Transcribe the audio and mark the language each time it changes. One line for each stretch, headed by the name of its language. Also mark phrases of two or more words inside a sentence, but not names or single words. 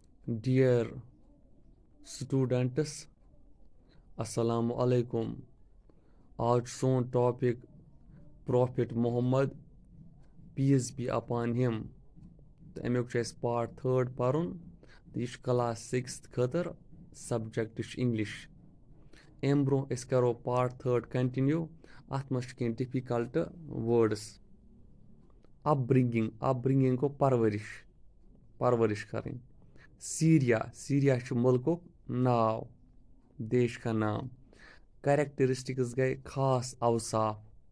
English: Dear students,
Arabic: السلام عليكم.
Kashmiri: आज सोन टॉपिक
English: Prophet Muhammad, peace be upon him.
Kashmiri: तो अमुक पार्ट 3 पढ़ुन तो यह क्लास 6 खतर
English: subject English
Kashmiri: अम ब्रो करो पार्ट 3 कंटिन्यू अत मज कह
English: difficult words upbringing
Kashmiri: को परवरिश करें सीरिया मुल्कुक नाव
Urdu: دیش کا نام
Kashmiri: कैरेक्टरिस्टिक्स गए खास अवसाफ